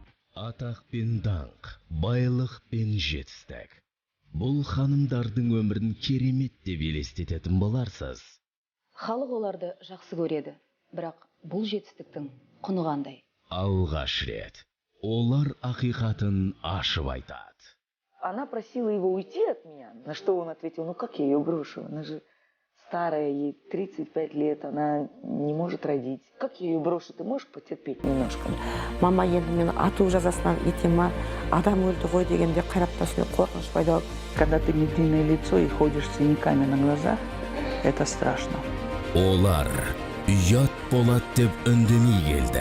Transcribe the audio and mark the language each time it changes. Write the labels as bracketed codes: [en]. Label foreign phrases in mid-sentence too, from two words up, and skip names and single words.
[kk] Атақ пен даңқ, байлық пен жетістік. Бұл ханымдардың өмірін керемет деп елестететін боларсыз. Халық оларды жақсы көреді, бірақ бұл жетістіктің құны қандай? Алғаш рет олар ақиқатын ашып айтады. [ru] Она просила его уйти от меня, на что он ответил: ну как я ее брошу, она же старая, ей 35 лет, она не может родить. Как я ее брошу, ты можешь потерпеть немножко? [kk] Мама енді мені ату жазасынан етема, адам өлді ғой дегенде қараптасымен қорқыныш пайда болды. [ru] Когда ты медийное лицо и ходишь с синяками на глазах, это страшно. [kk] Олар ұят болады деп үндемей келді.